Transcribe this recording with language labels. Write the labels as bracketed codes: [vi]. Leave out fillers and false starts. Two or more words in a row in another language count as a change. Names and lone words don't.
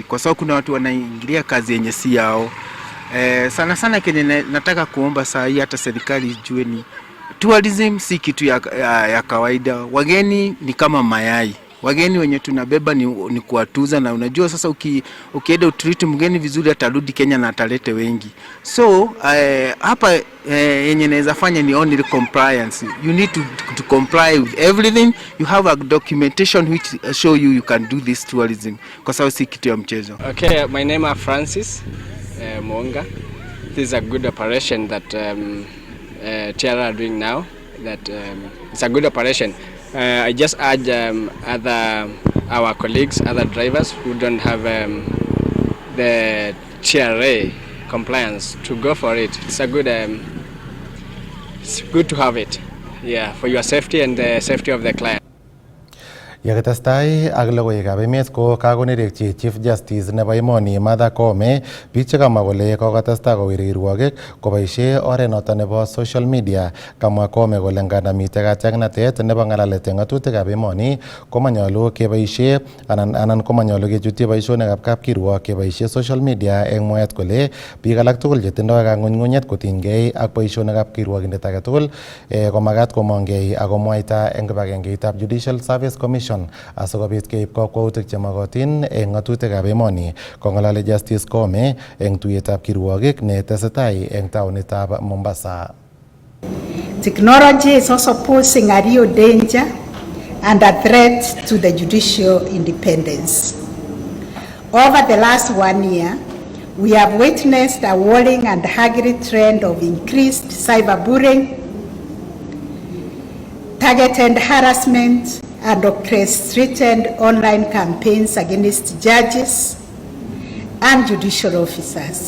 [sw] Kwa sababu kuna watu wanaingilia kazi yenye si yao. Sana kenye nataka kuomba saa hii hata serikali ijue ni tourism si kitu ya kawaida. Wageni ni kama mayai. Wageni wenye tunabeba ni kuwatuza, na unajua sasa ukienda utreat mgeni vizuri atarudi Kenya na atalete wengi. So hapa yenye naweza fanya ni [en] only compliance. You need to comply with everything. You have a documentation which show you can do this tourism. [sw] Kwa sababu si kitu ya mchezo. [en] Okay, my name is Francis Mwonga. This is a good operation that TRA are doing now. That it's a good operation. I just urge our colleagues, other drivers who don't have the TRA compliance to go for it. It's a good, it's good to have it, yeah, for your safety and the safety of the client. [kln] Yakitestai ak logoiwekab emet ko kakonerekyi Chief Justice nebo emoni Martha Koome biik chekamwa kole kokotestai kowir kirwogik koboisie oret noton nebo [en] social media. [kln] Kamwa Koome kole nganda mitei katiaknatet nebo ng'alalet eng ng'atutikab emoni komanyolu keboisie anan komanyolu kechutyi boisionikab kapkirwok keboisie [en] social media [kln] eng mwaet kole biik alak tugul chetindoi kang'unyng'unyet kotinygei ak boisionikab kirwokindet age tugul komagat komongei akomwaita eng kibagengeitab Judicial Service Commission asikobit keib kakwautik chemakotin eng ng'atutikab emoni. Kong'alali Justice Koome eng tuyetab kirwogik ne tesetai eng taonitab Mombasa. [en] Technology is also posing a real danger and a threat to the judicial independence. Over the last 1 year, we have witnessed a worrying and haggard trend of increased cyberbullying, targeted harassment, and orchestrated online campaigns against judges and judicial officers.